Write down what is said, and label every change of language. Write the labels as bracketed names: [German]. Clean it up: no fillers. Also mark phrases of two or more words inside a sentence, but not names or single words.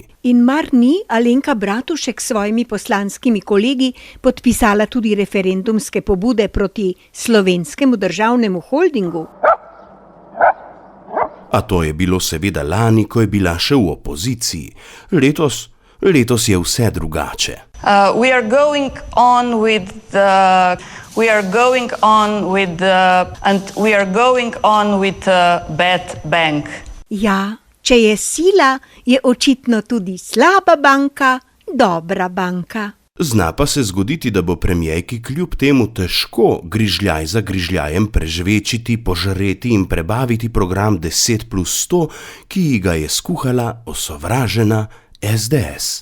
[Slovenian] In mar ni Alenka Bratušek s svojimi poslanskimi kolegi podpisala tudi referendumske pobude proti Slovenskemu državnemu holdingu? A to je bilo seveda lani, ko je bila še v opoziciji. Letos je vse drugače. [English] We are going on with bad bank. [Slovenian] Ja, če je sila, je očitno tudi slaba banka, dobra banka. Zna pa se zgoditi, da bo premierki kljub temu težko grižljaj za grižljajem prežvečiti, požreti in prebaviti program 10+100, ki ga je skuhala osovražena SDS.